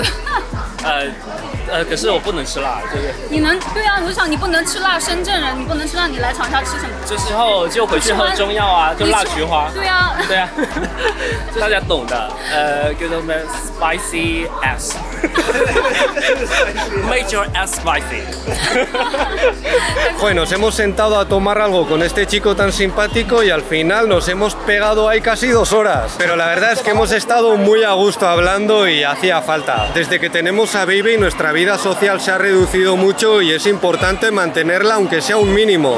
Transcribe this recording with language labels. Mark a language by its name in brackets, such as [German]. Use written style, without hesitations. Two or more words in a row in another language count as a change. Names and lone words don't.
[Chinese] 可是我不能吃辣，对不对？你能？对啊，我想你不能吃辣，深圳人你不能吃辣，你来长沙吃什么？这时候就回去喝中药啊，就辣菊花。对啊，对啊，大家懂的。叫做咩 ？ [English] Spicy S。Make your S spicy. [Spanish] Bueno, nos hemos sentado a tomar algo con este chico tan simpático y al final nos hemos pegado ahí casi 2 horas. Pero la verdad es que hemos estado muy a gusto hablando y hacía falta. Desde que tenemos a Baby nuestra vida social se ha reducido mucho y es importante mantenerla aunque sea un mínimo.